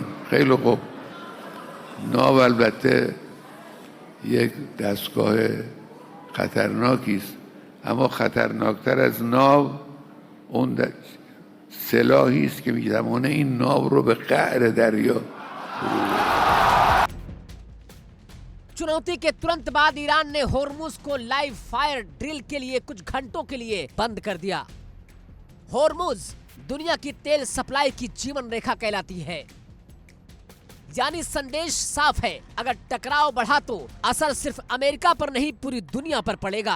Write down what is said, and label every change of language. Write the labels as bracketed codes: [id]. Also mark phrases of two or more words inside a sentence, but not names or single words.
[fa] خیلی خوب، ناو البته یک دستگاه خطرناکی است، اما خطرناکتر از ناو اون سلاحی است که میتوانه این ناو رو به قعر دریا. [hi] चुनौती के तुरंत बाद ईरान ने होर्मुज को [en] live fire drill [hi] के लिए कुछ घंटों के लिए बंद कर दिया। होर्मुज दुनिया की तेल सप्लाई की जीवन रेखा कहलाती है, यानी संदेश साफ है, अगर टकराव बढ़ा तो असर सिर्फ अमेरिका पर नहीं पूरी दुनिया पर पड़ेगा।